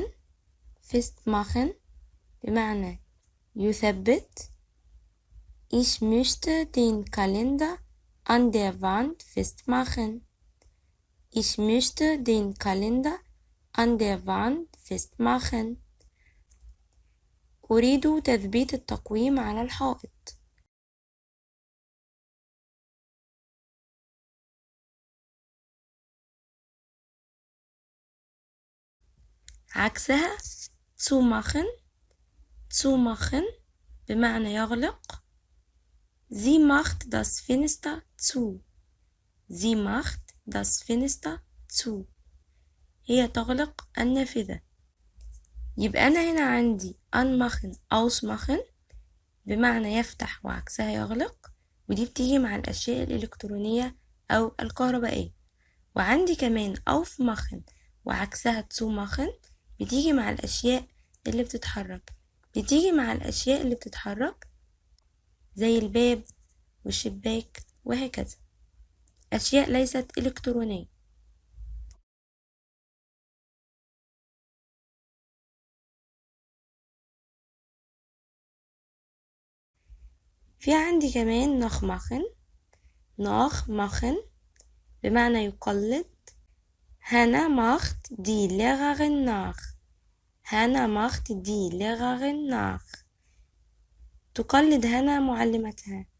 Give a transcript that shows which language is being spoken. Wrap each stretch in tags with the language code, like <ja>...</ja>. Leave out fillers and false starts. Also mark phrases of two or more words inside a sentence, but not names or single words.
<ar>festmachen بمعنى يثبت.</ar> <de>Ich möchte den Kalender an der Wand festmachen. Ich möchte den Kalender an der Wand festmachen.</de> <ar>أريد تثبيت التقويم على الحائط. عكسها zumachen. zumachen بمعنى يغلق.</ar> <de>Sie macht das Fenster zu. Sie macht das Fenster zu.</de> <ar>هي تغلق النافذة. يبقى أنا هنا عندي</ar> <de>anmachen ausmachen</de> <ar>بمعنى يفتح وعكسها يغلق، ودي بتيجي مع الأشياء الإلكترونية أو الكهربائية. وعندي كمان aufmachen وعكسها zumachen بتيجي مع الأشياء اللي بتتحرك. بتيجي مع الأشياء اللي بتتحرك زي الباب والشباك وهكذا، أشياء ليست إلكترونية. في عندي كمان nachmachen. nachmachen بمعنى يقلد.</ar> <de>Hannah macht die Lehrerin nach. Hannah macht die Lehrerin nach.</de> <ar>تقلد هنا معلمتها.</ar>